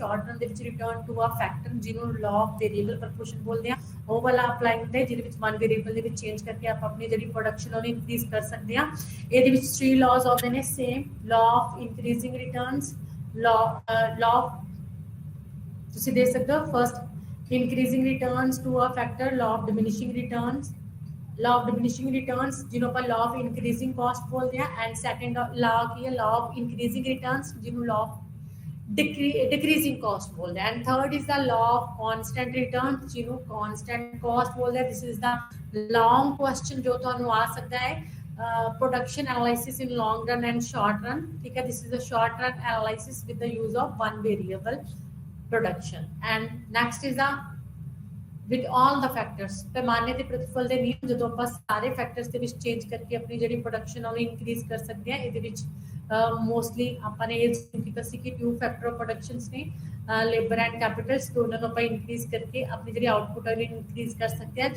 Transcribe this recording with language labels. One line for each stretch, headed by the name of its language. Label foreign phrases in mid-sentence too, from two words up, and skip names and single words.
English: short run
Punjabi: ਦੇ ਵਿੱਚ
English: return to a factor,
Punjabi: ਜਿਹਨੂੰ
English: law of variable proportion
Punjabi: ਬੋਲਦੇ ਆ, ਉਹ ਵਾਲਾ ਅਪਲਾਈ ਹੁੰਦਾ ਹੈ, ਜਿਹਦੇ ਵਿੱਚ 1 ਵੇਰੀਏਬਲ ਦੇ ਵਿੱਚ ਚੇਂਜ ਕਰਕੇ ਆਪਾਂ ਆਪਣੀ ਜਿਹੜੀ ਪ੍ਰੋਡਕਸ਼ਨ ਉਹਨੂੰ ਇਨਕਰੀਜ਼ ਕਰ ਸਕਦੇ ਹਾਂ। ਇਹਦੇ ਵਿੱਚ 3 ਲਾਜ਼ ਆਉਂਦੇ ਨੇ
English: same, law of increasing returns, law
Punjabi: ਤੁਸੀਂ ਦੇਖ ਸਕਦੇ ਹੋ
English: first increasing returns to a factor, law of diminishing returns, law of diminishing returns
Punjabi: ਜਿਹਨੂੰ ਆਪਾਂ
English: law of increasing cost
Punjabi: ਬੋਲਦੇ ਆ,
English: and second law
Punjabi: ਕੀ ਹੈ,
English: law of increasing returns ਜਿਹਨੂੰ law of decreasing cost
Punjabi: ਬੋਲਦੇ ਆ,
English: and third is the law of constant returns ਜਿਹਨੂੰ constant cost
Punjabi: ਬੋਲਦੇ ਆ।
English: this is the long question
Punjabi: ਜੋ ਤੁਹਾਨੂੰ ਆ ਸਕਦਾ ਹੈ,
English: production analysis in long run and short run,
Punjabi: ਠੀਕ ਹੈ।
English: this is the short run analysis with the use of 1 variable production, and next is the with all the factors
Punjabi: ਪੈਮਾਨੇ ਤੇ ਪ੍ਰਤੀਫਲ ਦੇ ਨਿਯਮ, ਜਦੋਂ ਆਪਾਂ ਸਾਰੇ ਫੈਕਟਰਸ ਦੇ ਵਿੱਚ ਚੇਂਜ ਕਰਕੇ ਆਪਣੀ ਜਿਹੜੀ ਪ੍ਰੋਡਕਸ਼ਨ ਉਹਨੂੰ ਇਨਕਰੀਜ਼ ਕਰ ਸਕਦੇ ਹਾਂ। ਇਹਦੇ ਵਿੱਚ ਮੋਸਟਲੀ ਆਪਾਂ ਨੇ ਇਹ ਕੀਤਾ ਸੀ ਕਿ 2
English: factor productions
Punjabi: ਨੇ,
English: labour and capitals,
Punjabi: ਦੋਨਾਂ ਨੂੰ ਆਪਾਂ ਇਨਕਰੀਜ਼ ਕਰਕੇ ਆਪਣੀ ਜਿਹੜੀ ਆਊਟਪੁੱਟ ਹੈ ਉਹਨੂੰ ਇਨਕਰੀਜ਼ ਕਰ ਸਕਦੇ ਹਾਂ।